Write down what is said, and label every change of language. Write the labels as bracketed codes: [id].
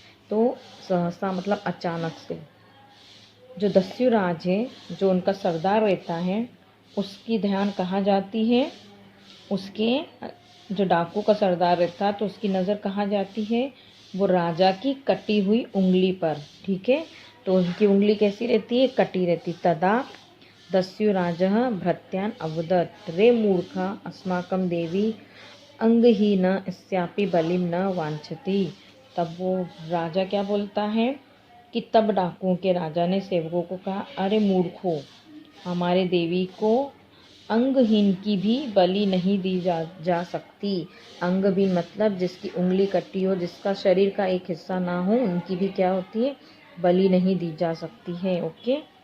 [hi] तो सहसा मतलब अचानक से, जो दस्युराज है, जो उनका सरदार रहता है, उसकी ध्यान कहाँ जाती है, उसके जो डाकू का सरदार रहता है तो उसकी नज़र कहाँ जाती है, वो राजा की कटी हुई उंगली पर। ठीक है। तो उनकी उंगली कैसी रहती है, कटी रहती। [sa] तदा दस्युराजः भृत्यान् अवदत् रे मूर्खा अस्माकं देवी अंगहीन अस्यापि बलिं न वांछति। [hi] तब वो राजा क्या बोलता है कि तब डाकुओं के राजा ने सेवकों को कहा, अरे मूर्खों, हमारे देवी को अंगहीन की भी बलि नहीं दी जा सकती। अंगहीन मतलब जिसकी उंगली कटी हो, जिसका शरीर का एक हिस्सा ना हो, उनकी भी क्या होती है, बलि नहीं दी जा सकती है। ओके।